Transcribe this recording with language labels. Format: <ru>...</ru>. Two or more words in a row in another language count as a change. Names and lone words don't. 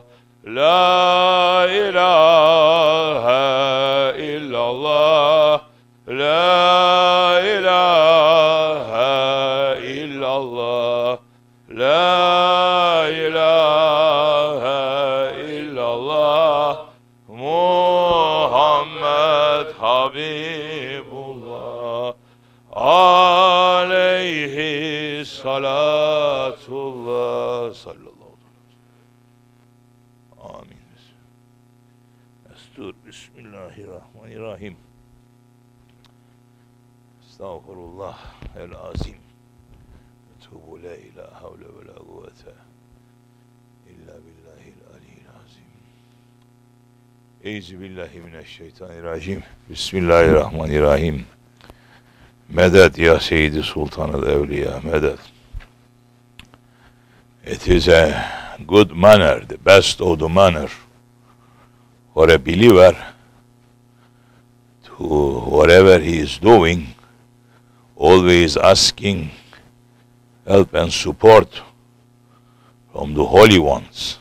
<ar>لا إله إلا الله لا إله إلا الله لا إله إلا الله محمد حبيب الله عليه صلاة الله. Sallallahu. Bismillahirrahmanirrahim. أستغفر الله العظيم. توب لا إله حول و لا قوة إلا بالله العلي العظيم. Euzubillahimineşşeytanirracim. Bismillahirrahmanirrahim. مدد يا سيدي سلطان الأولياء مدد.</ar> <en>It is a good manner, the best of the manner, for a believer to whatever he is doing, always asking help and support from the holy ones.</en>